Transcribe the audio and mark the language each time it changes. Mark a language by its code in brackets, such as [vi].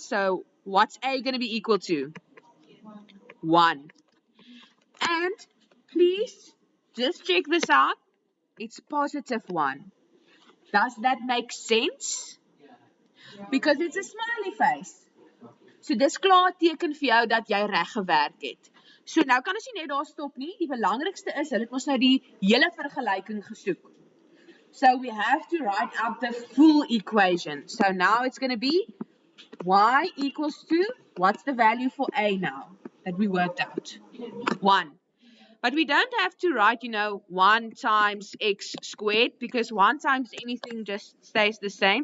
[en] So what's A going to be equal to? 1. And please just check this out. It's positive 1. Does that make sense? Because it's a smiley face. [af] So dis klaar teken vir jou dat jy reg gewerk het. So nou kan ons nie net daar stop nie. Die belangrikste is, hulle het ons nou die hele vergelyking gesoek. [en] So we have to write up the full equation. So now it's going to be y equals to, what's the value for A now that we worked out? 1. But we don't have to write, 1 times x squared because 1 times anything just stays the same.